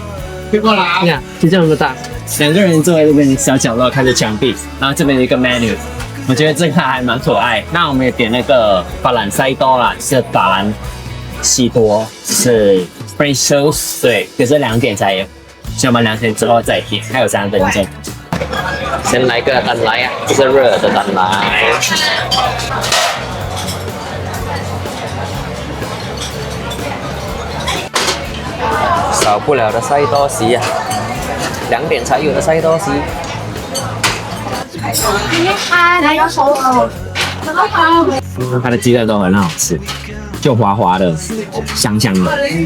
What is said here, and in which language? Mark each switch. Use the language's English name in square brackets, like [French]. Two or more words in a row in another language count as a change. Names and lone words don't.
[Chinese] 你看，就這樣子大，2個人坐在這邊小角落看着牆壁，然後這邊有一個 menu， 我覺得這個還蠻可愛。那我們也點那個法蘭西多啦，是法蘭西多，是 [English] French toast， [Chinese] 對，可是2點才有，所以我們2點之後再點，還有3分鐘。先來個蛋奶啊，這是熱的蛋奶。少不了的西多士啊，2點才有的西多士。它的鸡蛋都很好吃，就滑滑的，香香的。